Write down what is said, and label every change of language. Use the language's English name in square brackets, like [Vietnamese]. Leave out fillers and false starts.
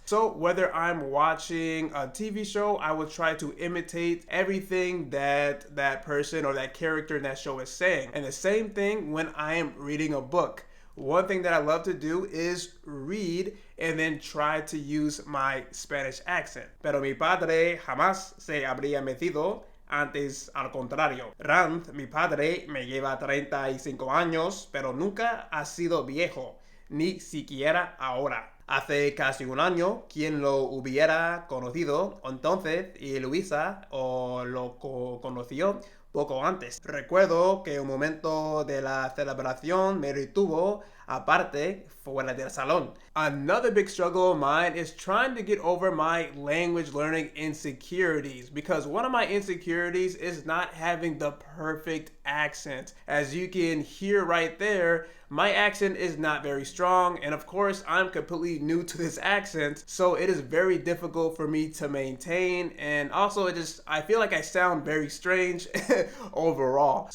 [English] So whether I'm watching a TV show, I will try to imitate everything that that person or that character in that show is saying. And the same thing when I am reading a book. One thing that I love to do is read and then try to use my Spanish accent. [Spanish] Pero mi padre jamás se habría metido. Antes, al contrario. Rand, mi padre, me lleva 35 años, pero nunca ha sido viejo, ni siquiera ahora. Hace casi un año, quien lo hubiera conocido entonces, y Luisa lo conoció poco antes. Recuerdo que un momento de la celebración me retuvo aparte fuera del salón. [English] Another big struggle of mine is trying to get over my language learning insecurities, because one of my insecurities is not having the perfect accent. As you can hear right there, my accent is not very strong, and of course I'm completely new to this accent, so it is very difficult for me to maintain, and also I feel like I sound very strange overall.